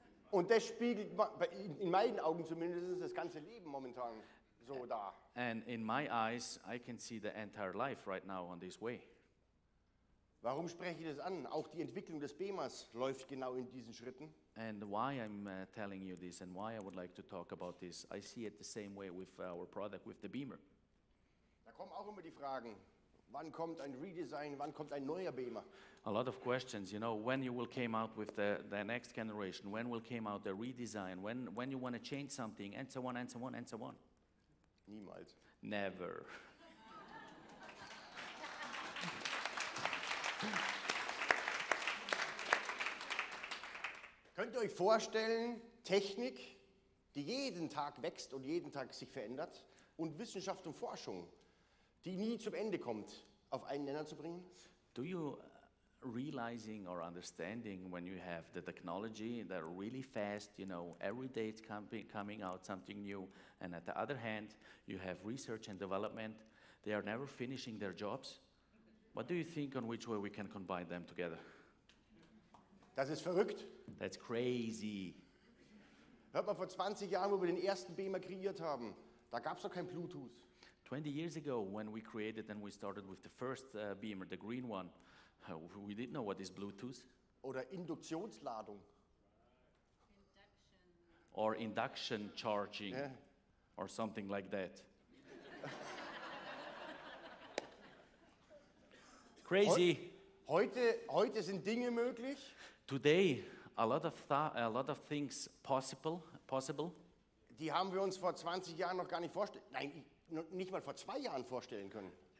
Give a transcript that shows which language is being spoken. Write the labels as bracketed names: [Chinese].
[German] Und das spiegelt in meinen Augen zumindest das ganze Leben momentan so dar. [English] And in my eyes, I can see the entire life right now on this way. [German] Warum spreche ich das an? Auch die Entwicklung des Bemers läuft genau in diesen Schritten. [English] And why I'm telling you this and why I would like to talk about this, I see it the same way with our product, with the Bemer. [German] Da kommen auch immer die Fragen, wann kommt ein Redesign, wann kommt ein neuer Bemer? [English] A lot of questions, you know, when you will came out with the next generation, when will came out the redesign, when you want to change something, and so on, and so on, and so on. [German] Niemals. [English] Never. [German] Könnt ihr euch vorstellen, Technik, die jeden Tag wächst und jeden Tag sich verändert, und Wissenschaft und Forschung, die nie zum Ende kommt, auf einen Nenner zu bringen? [English] Do you realizing or understanding when you have the technology that are really fast, you know, every day it's coming out something new, and at the other hand, you have research and development, they are never finishing their jobs? What do you think on which way we can combine them together? [German] Das ist verrückt. [English] That's crazy. [German] Hört mal, vor 20 Jahren, wo wir den ersten Bemer kreiert haben, da gab es noch kein Bluetooth. [English] 20 years ago, when we created and we started with the first Bemer, the green one, we didn't know what is Bluetooth [German] Oder Induktionsladung. [English] or induction charging [German] Ja. [English] or something like that. Crazy. [German] Heute sind Dinge möglich, [English] Today, a lot of things possible. [German] die haben wir uns vor 20 Jahren noch gar nicht vorstellen. Nein, nicht mal vor 2 Jahren vorstellen können.